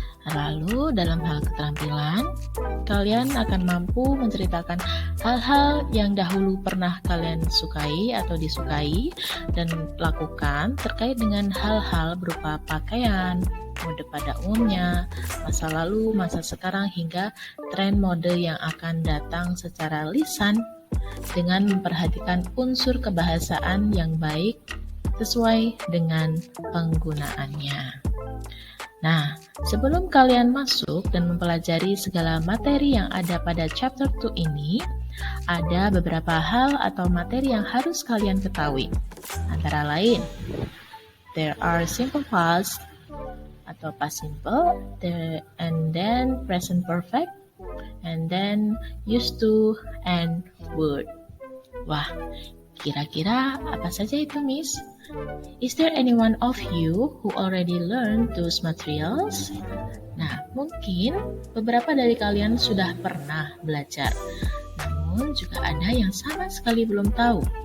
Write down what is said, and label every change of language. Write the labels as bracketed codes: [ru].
[id] Lalu dalam hal keterampilan, kalian akan mampu menceritakan hal-hal yang dahulu pernah kalian sukai atau disukai dan lakukan terkait dengan hal-hal berupa pakaian, mode pada umumnya, masa lalu, masa sekarang, hingga tren mode yang akan datang secara lisan dengan memperhatikan unsur kebahasaan yang baik sesuai dengan penggunaannya. Nah, sebelum kalian masuk dan mempelajari segala materi yang ada pada chapter 2 ini, ada beberapa hal atau materi yang harus kalian ketahui. Antara lain, [en] there are simple past [id] atau [en] past simple, and then present perfect, and then used to, and would. [id] Wah, kira-kira apa saja itu, [en] Miss? Is there anyone of you who already learned those materials? [id] Nah, mungkin beberapa dari kalian sudah pernah belajar, namun juga ada yang sama sekali belum tahu.